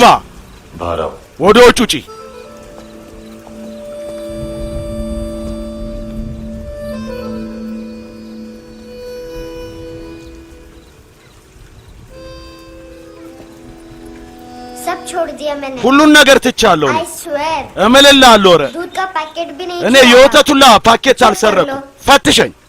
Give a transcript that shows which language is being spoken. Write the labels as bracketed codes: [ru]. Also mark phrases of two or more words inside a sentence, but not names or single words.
[am] भाराव ወደ ውጭ ውጪ [hi] सब छोड़ दिया मैंने [am] ሁሉን ነገር ትቻለሁ [en] I swear [am] እምልልሃለሁ ኧረ [hi] दूध का पैकेट भी नहीं [am] እኔ [hi] छोड़ा। [am] የወተቱላ ፓኬት አልሰረኩም ፈትሸኝ